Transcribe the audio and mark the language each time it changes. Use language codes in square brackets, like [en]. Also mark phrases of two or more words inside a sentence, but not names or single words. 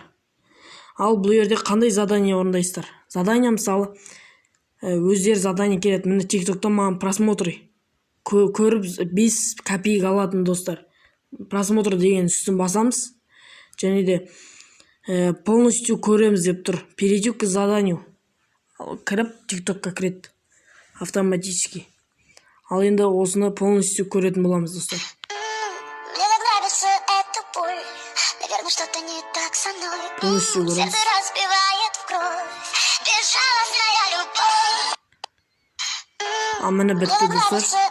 [kk] Ал бұл жерде қандай задание орындайсыздар? Задание мысалы өздері задание келеді. Міне TikTok'та маған просмотры көріп 5 копейка алатын достар. Просмотр деген үстін басамыз. Және де полностью көреміз деп тұр. [ru] Перейти к заданию. [kk] Кіріп TikTok'қа кіреді автоматически. Ал енді осыны полностью көретін боламыз достар. Полностью көреміз. Міне бітті достар.